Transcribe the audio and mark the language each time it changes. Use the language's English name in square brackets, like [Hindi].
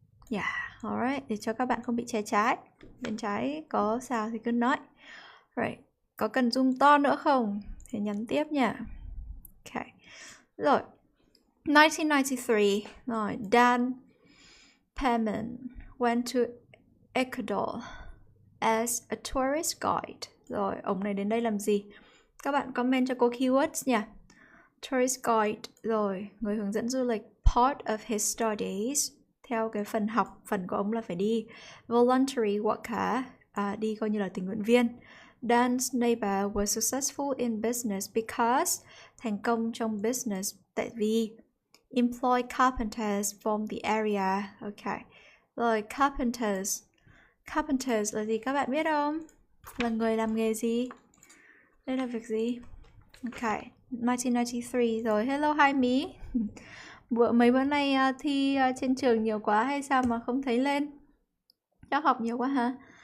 [English] Yeah, alright, [Vietnamese] để cho các bạn không bị che trái. Bên trái có sao thì cứ nói. Right, có cần zoom to nữa không? Thì nhắn tiếp nha. Ok, rồi. [English] 1993, rồi, Dan Perman went to Ecuador as a tourist guide. [Vietnamese] Rồi, ông này đến đây làm gì? Các bạn comment cho cô keywords nha. [English] Tourist guide, [Vietnamese] rồi, người hướng dẫn du lịch. [English] Part of his studies, [Vietnamese] theo cái phần học, phần của ông là phải đi. [English] Voluntary worker, [Vietnamese] đi coi như là tình nguyện viên. [English] Dan's neighbor was successful in business because, [Vietnamese] thành công trong business, tại vì [English] employ carpenters from the area. [Vietnamese] Ok. Rồi, carpenters. Carpenters là gì các bạn biết không? Là người làm nghề gì? Đây là việc gì? Ok. 1993 rồi. Hello hi me. Mấy bữa nay thi trên trường nhiều quá hay sao mà không thấy lên? Chắc học nhiều quá hả?